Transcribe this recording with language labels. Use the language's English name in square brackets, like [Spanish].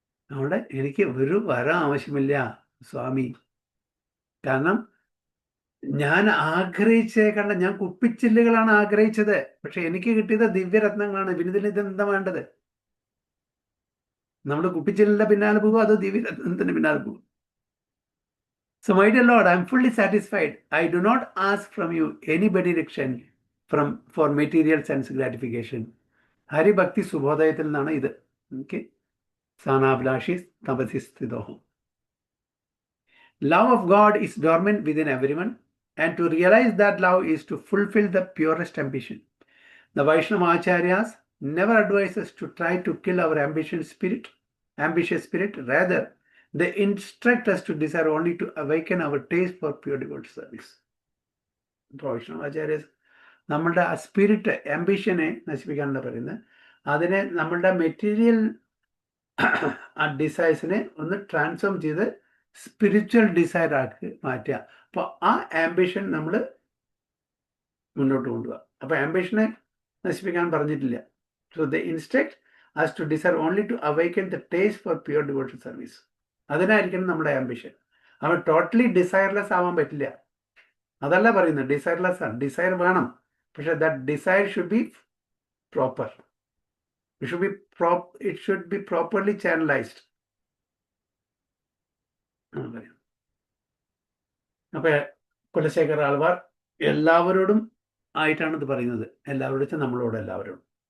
[Malayalam] അവിടെ എനിക്ക് ഒരു വരം ആവശ്യമില്ല സ്വാമി, കാരണം ഞാൻ ആഗ്രഹിച്ചേക്കണ്ട, ഞാൻ കുപ്പിച്ചില്ലുകളാണ് ആഗ്രഹിച്ചത്, പക്ഷെ എനിക്ക് കിട്ടിയത് ദിവ്യരത്നങ്ങളാണ്. പിന്നെ ഇതെന്താ വേണ്ടത്? നമ്മുടെ കുപ്പിച്ചില്ലിന്റെ പിന്നാലെ പോകും, അതോ ദിവ്യരത്നത്തിന്റെ പിന്നാലെ പോകും? [English] So my dear Lord, I am fully satisfied. I do not ask from you any benediction for material sense gratification. [Malayalam] ഹരിഭക്തി സുബോധയത്തിൽ നിന്നാണ് ഇത്. Okay, [Sanskrit] സാനാഭിലാഷി തപസി സ്ഥിതോഹം. [English] Love of God is dormant within everyone, and to realize that love is to fulfill the purest ambition. The Vaishnava Acharyas never advise us to try to kill our ambitious spirit. Rather, they instruct us to desire only to awaken our taste for pure devotional service. [Malayalam] Vaishnava Acharyas നമ്മളുടെ ആ spirit, ആംബിഷനെ നശിപ്പിക്കാനുള്ള പറയുന്നത്, അതിനെ നമ്മളുടെ material ആ ഡിസൈർസിനെ ഒന്ന് transform ചെയ്ത് spiritual Desire ആക്കി മാറ്റുക. അപ്പോൾ ആ ആംബിഷൻ നമ്മൾ മുന്നോട്ട് കൊണ്ടുപോകുക. അപ്പോൾ ആംബിഷനെ നശിപ്പിക്കാൻ പറഞ്ഞിട്ടില്ല. [English] So the instruct us to desire only to awaken the taste for pure devotional service. [Malayalam] അതിനായിരിക്കണം നമ്മുടെ ആംബിഷൻ. അവൻ ടോട്ടലി ഡിസൈർലെസ് ആവാൻ പറ്റില്ല, അതല്ല പറയുന്നത്. ഡിസൈർലെസ് ആണ്, ഡിസൈർ വേണം, പക്ഷെ [English] That desire should be proper. It should be properly channelized. [Malayalam] അപ്പൊ കുലശേഖര ആൾവാർ എല്ലാവരോടും ആയിട്ടാണ് ഇത് പറയുന്നത്. എല്ലാവരോടും വെച്ചാൽ നമ്മളോട് എല്ലാവരോടും.